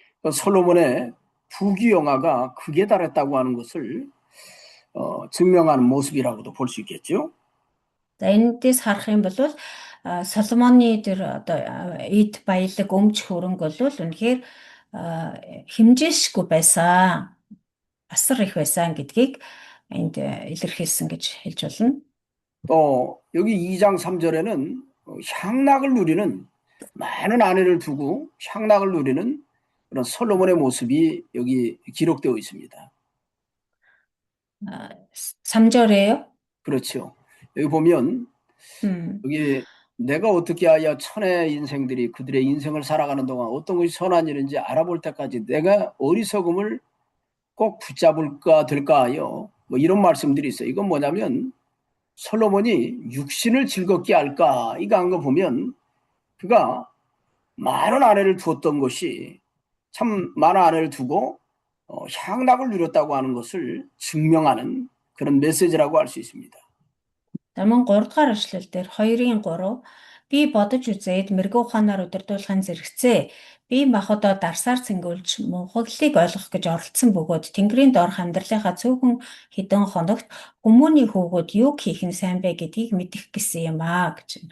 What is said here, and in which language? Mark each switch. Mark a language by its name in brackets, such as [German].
[Korean] 솔로몬의 부귀영화가 극에 달했다고 하는 것을 증명하는 모습이라고도 볼 수 있겠죠. [Mongolian] За энэдээс харах юм бол Соломоны тэр одоо эд баялаг өмч хөрөнгө бол үнэхээр хэмжээшгүй байсан. Асар их байсан гэдгийг энд илэрхийлсэн гэж хэлж болно. [Korean] 또 여기 2장 3절에는 향락을 누리는 많은 아내를 두고 향락을 누리는 그런 솔로몬의 모습이 여기 기록되어 있습니다. 3절에요? 그렇죠. 여기 보면 여기 내가 어떻게 하여 천의 인생들이 그들의 인생을 살아가는 동안 어떤 것이 선한 일인지 알아볼 때까지 내가 어리석음을 꼭 붙잡을까 될까 하여 뭐 이런 말씀들이 있어요. 이건 뭐냐면 솔로몬이 육신을 즐겁게 할까 이거 한 거 보면 그가 많은 아내를 두었던 것이 참 많은 아내를 두고 향락을 누렸다고 하는 것을 증명하는 그런 메시지라고 할 수 있습니다. [Mongolian] Таман 3 дугаар эшлэл дээр 2-ын 3 би бодож үзээд мэрэгүү ухаанаар удирдуулахын зэрэгцээ би махбодоо дарсаар цэнгүүлж мунхаглалыг ойлгох гэж оролцсон бөгөөд Тэнгэрийн доорх амьдралынхаа цөөхөн хідэн хоногт хүмүүний хүүгүүд юу хийх нь сайн бэ гэдгийг мэдэх гэсэн юм аа гэж.